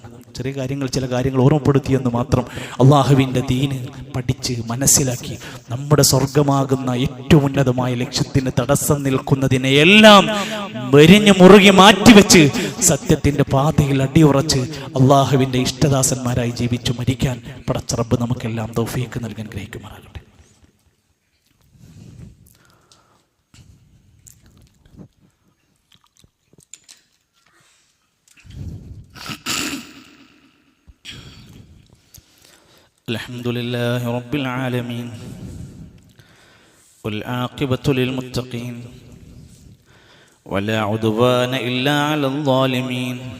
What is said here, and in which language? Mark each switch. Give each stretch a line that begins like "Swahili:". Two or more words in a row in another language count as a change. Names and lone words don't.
Malayalam: ചെറിയ കാര്യങ്ങൾ, ചില കാര്യങ്ങൾ ഓർമ്മപ്പെടുത്തിയെന്ന് മാത്രം. അള്ളാഹുവിൻ്റെ ദീന് പഠിച്ച് മനസ്സിലാക്കി നമ്മുടെ സ്വർഗമാകുന്ന ഏറ്റവും ഉന്നതമായ ലക്ഷ്യത്തിന് തടസ്സം നിൽക്കുന്നതിനെയെല്ലാം വെരിഞ്ഞു മുറുകി മാറ്റിവെച്ച് സത്യത്തിൻ്റെ പാതയിൽ അടിയുറച്ച് അള്ളാഹുവിൻ്റെ ഇഷ്ടദാസന്മാരായി ജീവിച്ചു മരിക്കാൻ പടച്ച റബ്ബ് നമുക്കെല്ലാം തൗഫീഖ് നൽകാൻ ഗ്രഹിക്കുമാറാകട്ടെ.
Arabic: الحمدلله رب العالمين والعاقبة للمتقين ولا عدوان إلا على الظالمين